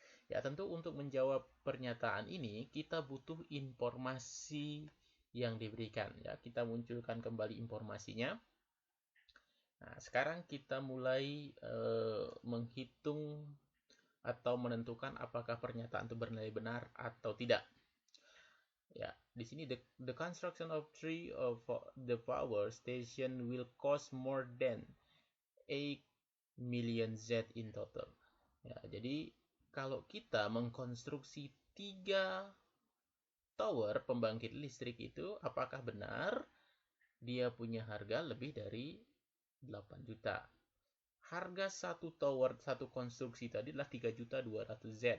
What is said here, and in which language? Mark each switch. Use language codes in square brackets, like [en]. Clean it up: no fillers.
[id] Ya, tentu untuk menjawab pernyataan ini kita butuh informasi yang diberikan ya. Kita munculkan kembali informasinya. Nah, sekarang kita mulai menghitung atau menentukan apakah pernyataan itu bernilai benar atau tidak. Ya, di sini [en] the construction of three of the power station will cost more than 8 million Z in total. [id] Ya, jadi kalau kita mengkonstruksi 3 tower pembangkit listrik itu, apakah benar dia punya harga lebih dari 8 juta? Harga satu tower, satu konstruksi tadi adalah 3.200.000 Z.